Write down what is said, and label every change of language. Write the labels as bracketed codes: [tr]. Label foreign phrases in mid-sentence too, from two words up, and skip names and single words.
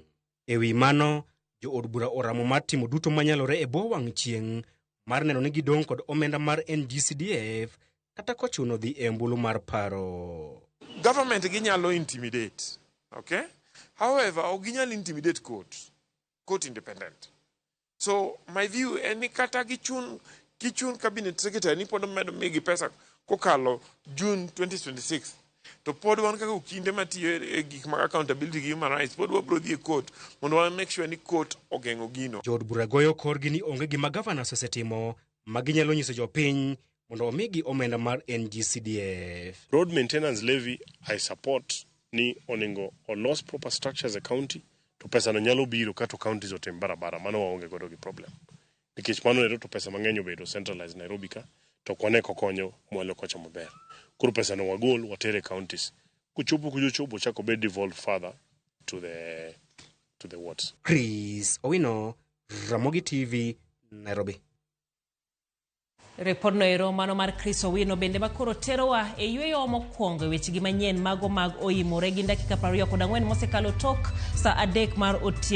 [luo] E wi mano, jo od bura oramo mar timo duto manyalore e bwo wang' chieng' mar neno ni gidong' kod omenda mar NGCDF kata kochuno dhi e mbulu mar paro. [en] Government ginyalo intimidate, okay? However, ginyalo intimidate court independent. So my view [luo] en kata gichun [en] cabinet secretary [luo] ni pod medo migi pesa kokalo June 2026. To pod wan kaka ukinde matiyo e gik mag accountability gi [en] human rights [luo] pod wabro dhi e court mondo wa [en] make sure [luo] ni court ogeng'o gino. Jo od bura goyo korgi ni onge gima governors osetimo ma ginyalo nyiso jopiny mondo omigi omenda mar NGCDF. [en] Road maintenance levy I support [luo] ni oningo olos [en] proper structures [luo] e county to pesa no nyalo biro kato counties otim barabara, mano waonge godo gi problem. Nikech mano ero to pesa mang'eny obedo centralized Nairobi ka to kwane kokonyo mwalo kocha maber. Kuru pesa no wagol watere counties. Kuchopo chako be [en] devolved further to the wards. [luo] Chris Owino, Ramogi TV, Nairobi. Report no ero mano mar Chris Owino bende makoro terowa e yweyo mokwongo e wechegi manyien mago mag oimore gi dakika 24 mosekalo tok sa 3 mar otieno.